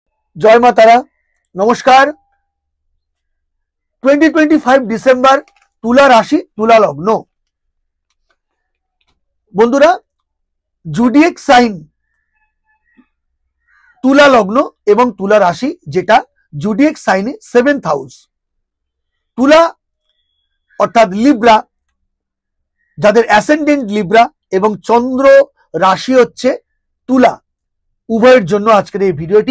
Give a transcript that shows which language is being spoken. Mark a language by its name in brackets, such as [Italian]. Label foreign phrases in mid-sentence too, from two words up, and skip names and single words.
[Bangla] জয় মা তারা। নমস্কার। 2025 ডিসেম্বর তুলা রাশি তুলা লগ্ন বন্ধুরা [English] zodiac sign [Bangla] তুলা লগ্ন এবং তুলা রাশি যেটা [English] zodiac sign-e 7th house [Bangla] তুলা অর্থাৎ লিব্রা যাদের অ্যাসেন্ডেন্ট লিব্রা এবং চন্দ্র রাশি হচ্ছে তুলা উভয়ের জন্য আজকের এই ভিডিওটি।